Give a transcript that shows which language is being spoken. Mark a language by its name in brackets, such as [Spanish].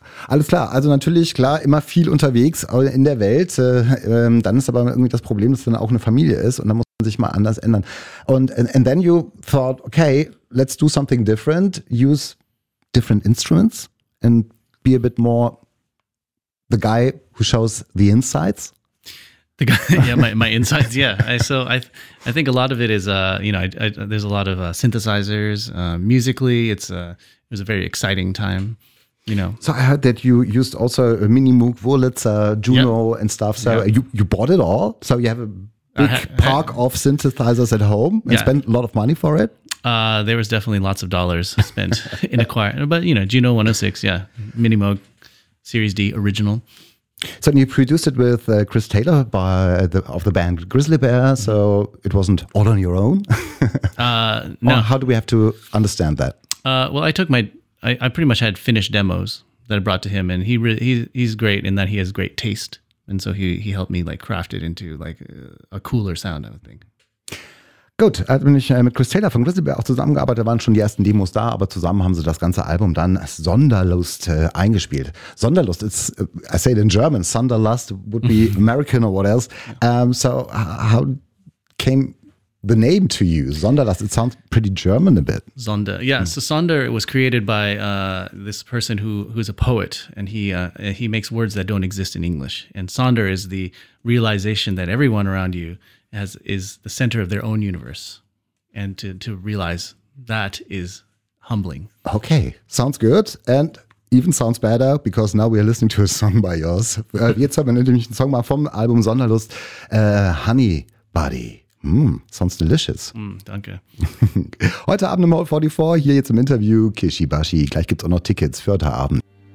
[German] Alles klar, also natürlich, klar, immer viel unterwegs in der Welt, dann ist aber irgendwie das Problem, dass dann auch eine Familie ist und dann muss man sich mal anders ändern. [English] And then you thought, okay, let's do something different, use different instruments and be a bit more the guy who shows the insides. The guy, yeah, my insides, yeah. I think a lot of it is, you know, there's a lot of synthesizers. Musically, it was a very exciting time. You know. So I heard that you used also a Mini Moog, Wurlitzer, Juno and stuff. So you bought it all? So you have a big park of synthesizers at home and spent a lot of money for it? There was definitely lots of dollars spent in acquiring. But, you know, Juno 106, Mini Moog, Series D, original. So you produced it with Chris Taylor of the band Grizzly Bear. Mm-hmm. So it wasn't all on your own? No. Or how do we have to understand that? Well, I took my... I pretty much had finished demos that I brought to him, and he's great in that he has great taste, and so he helped me like craft it into like a cooler sound, I would think. [German] Gut, also bin ich mit Chris Taylor von Grizzly Bear auch zusammengearbeitet, da waren schon die ersten Demos da, aber zusammen haben sie das ganze Album dann Sunderlust eingespielt. [English] Sunderlust, I say it in German, Sunderlust would be American or what else. So how came the name to you, Sonderlust? It sounds pretty German a bit. Sonder, yeah. So Sonder, it was created by this person who's a poet, and he makes words that don't exist in English. And Sonder is the realization that everyone around you is the center of their own universe. And to realize that is humbling. Okay, sounds good. And even sounds better, because now we are listening to a song by yours. [German] Jetzt haben wir nämlich einen Song mal vom Album Sonderlust, Honey Buddy. [English] Sounds delicious. [German] Danke. Heute Abend im Hall 44, hier jetzt im Interview, Kishi Bashi. Gleich gibt's auch noch Tickets für heute Abend.